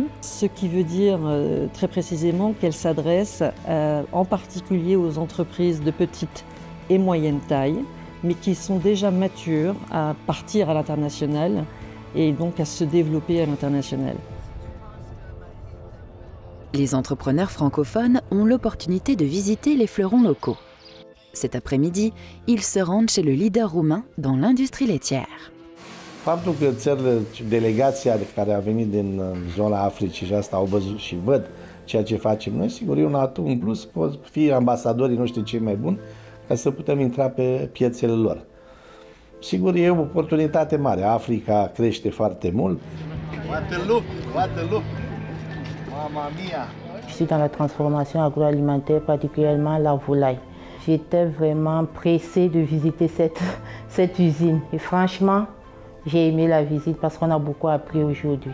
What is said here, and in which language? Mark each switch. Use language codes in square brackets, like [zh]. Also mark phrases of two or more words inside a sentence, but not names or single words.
[fr] Ce qui veut dire très précisément qu'elle s'adresse en particulier aux entreprises de petite et moyenne taille, mais qui sont déjà matures à partir à l'international et donc à se développer à l'international. Les entrepreneurs francophones ont l'opportunité de visiter les fleurons locaux. Cet après-midi, ils se rendent chez le leader roumain dans l'industrie laitière. [ro] Faptul că țările, delegația care a venit din zona Africii și asta au văzut și văd ceea ce facem noi, sigur e un atu în plus, pot fi ambasadorii noștri cei mai buni ca să putem intra pe piețele lor. Sigur e o oportunitate mare, Africa crește foarte mult. [it] Mamma mia! [fr] Je suis dans la transformation agroalimentaire, particulièrement la volaille. J'étais vraiment pressée de visiter cette usine et franchement, j'ai aimé la visite parce qu'on a beaucoup appris aujourd'hui.